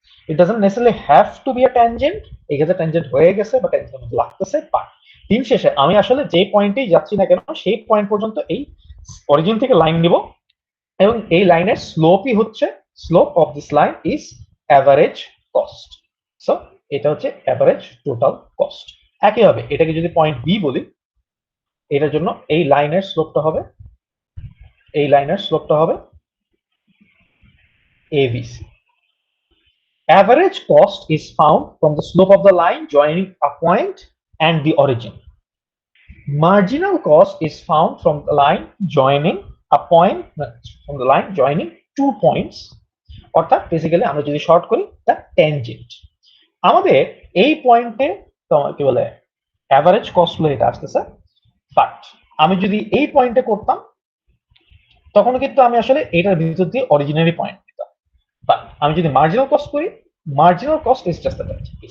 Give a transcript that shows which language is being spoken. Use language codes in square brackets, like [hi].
[en] It doesn't necessarily have to be a tangent. [bn] এই ক্ষেত্রে tangent হয়ে গেছে বা ট্যানজেন্ট লাগতেছে, বাট দিন শেষে আমি আসলে যে পয়েন্টেই যাচ্ছি না কেন সেই পয়েন্ট পর্যন্ত এই অরিজিন থেকে লাইন নিব, এবং এই লাইনের স্লোপই হচ্ছে, [en] Slope of this line is average cost. [bn] So এটা হচ্ছে অ্যাভারেজ টোটাল কস্ট। একইভাবে এটাকে যদি পয়েন্ট বি বলি, এটার জন্য এই লাইনের স্লোপটা হবে, এই লাইনের স্লোপটা হবে ABC. [en] Average cost is found from the slope of the line joining a point and the origin. Marginal cost is found from the line joining a point, from the line joining 2 points, [bn] অর্থাৎ basically আমরা যদি short করি the tangent. আমাদের এই পয়েন্টে তোমার কি বলে অ্যাভারেজ কস্ট হলো এটা আসতেছে, বাট আমি যদি এই পয়েন্টে করতাম তখন কিন্তু আমি আসলে এটার ভিতর দিয়ে অরিজিনারি পয়েন্ট নিতাম। বাট আমি যদি মার্জিনাল কস্ট করি, [en] Marginal cost is just that.